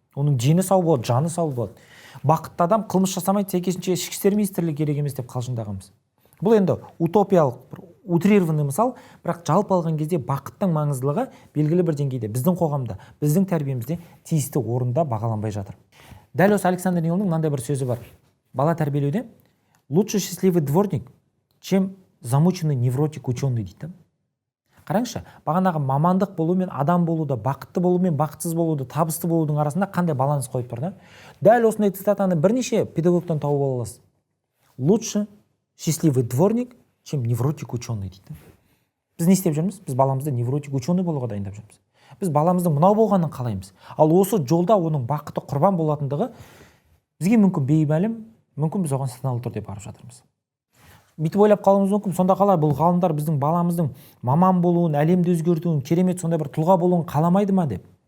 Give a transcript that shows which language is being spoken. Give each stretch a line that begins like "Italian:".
Kazakh: Оның дені сау болады, жаны сау болады. Бақытты адам қылмыс жасамайды, сәйкесінше ішкі істер министрлігі керек емес деп қалжыңдағанбыз. Бұл енді утопиялық, утрированный мысал, бірақ жалпы алған кезде бақыттың маңыздылығы белгілі бір деңгейде біздің қоғамда, біздің тәрбиемізде тиісті орында бағаланбай жатыр. Дәл осы Александр Нилдің мынандай бір сөзі бар. Бала тәрбиелеуде
Russian: лучше счастливый дворник, чем замученный невротик ученый
Kazakh: дейді. Қараңызшы, бағанағы мамандық болу мен адам болуды, бақытты болу мен бақытсыз болуды, табысты болудың арасында қандай баланс қойып тұр да? Дәл осындай цитатаны бірнеше педагогтан тауып ала аласыз.
Russian: Лучше счастливый дворник, чем невротик ученый
Kazakh: дейді. Біз не істеп жүрміз? Біз баламызды
Russian: невротик ученый
Kazakh: болуға дайындап жүрміз. Біз баламыздың мынау болғанын қалаймыз. Ал осы жолда оның бақыты құрбан болатындығы бізге мүмкін беймәлім, мүмкін біз оған саналы түрде барып жатырмыз. Бүйтіп ойлап қалуымыз мүмкін, сонда қалай бұл ғалымдар біздің баламыздың маман болуын, әлемді өзгертуін, керемет сондай бір тұлға болуын қаламайды ма деп.